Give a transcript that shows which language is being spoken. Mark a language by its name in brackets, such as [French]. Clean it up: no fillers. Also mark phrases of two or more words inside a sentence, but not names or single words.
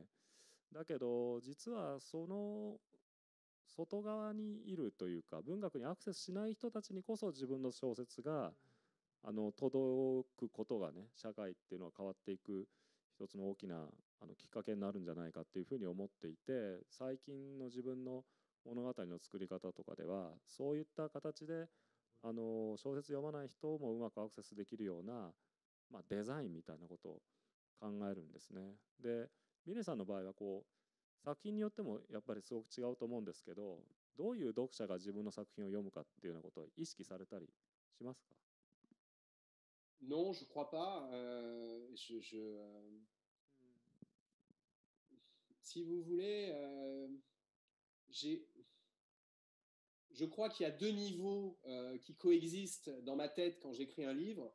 [Japanese] だけど実はその外側にいるというか、文学にアクセスしない人たちにこそ自分の小説が届くことがね、社会っていうのは変わっていく一つの大きなきっかけになるんじゃないかっていうふうに思っていて、最近の自分の物語の作り方とかではそういった形で小説読まない人もうまくアクセスできるような、まあ、デザインみたいなことを考えるんですね。でミネさんの場合はこう作品によってもやっぱりすごく違うと思うんですけど、どういう読者が自分の作品を読むかっていうようなことを意識されたりしますか？ [French] Non, je crois pas. Si vous voulez, je crois qu'il y a deux niveaux qui coexistent dans ma tête quand j'écris un livre.